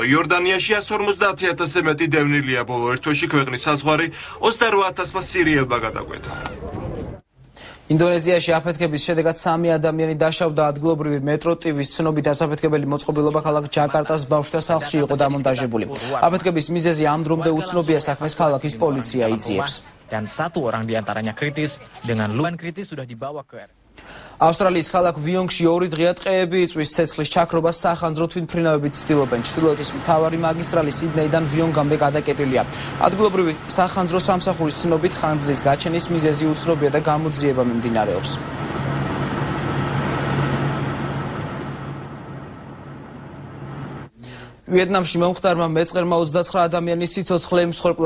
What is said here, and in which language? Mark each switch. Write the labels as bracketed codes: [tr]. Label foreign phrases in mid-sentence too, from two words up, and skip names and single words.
[ka] იორდანიაში 150,000-ზე მეტი დევნილია. ბოლო ერთ თვეში ქვეყნის საზღვარი 28,000-მა სირიელმა გადაკვეთა. ინდონეზიაში აფეთქების შედეგად 3 ადამიანი დაშავდა. ადგილობრივი მეტრო ტივის ცნობით ასაფეთქებელი მოწყობილობა ქალაქ ჯაკარტას ბავშვთა სახლში იყო დამონტაჟებული. აფეთქების მიზეზი ამ დრომდე უცნობია, საქმეს ქალაქის პოლიცია იძიებს. [id] Dan 1 orang diantaranya kritis dengan luka kritis sudah dibawa ke [ka] ავსტრალიის ქალაქ ვიონგში 2 დღეა ტყეები იწვის. ცეცხლის ჩაქრობას სახანძრო თვითმფრინავებით ცდილობენ. ჩრდილოეთის მთავარი მაგისტრალი სიდნეიდან ვიონგამდე გადაკეტილია. ადგილობრივი სახანძრო სამსახურის ცნობით ხანძრის გაჩენის მიზეზი უცნობია და გამოძიება მიმდინარეობს. ვიეტნამში მომხდარმა მეწყერმა 29 ადამიანის სიცოცხლე მსხვერპლა.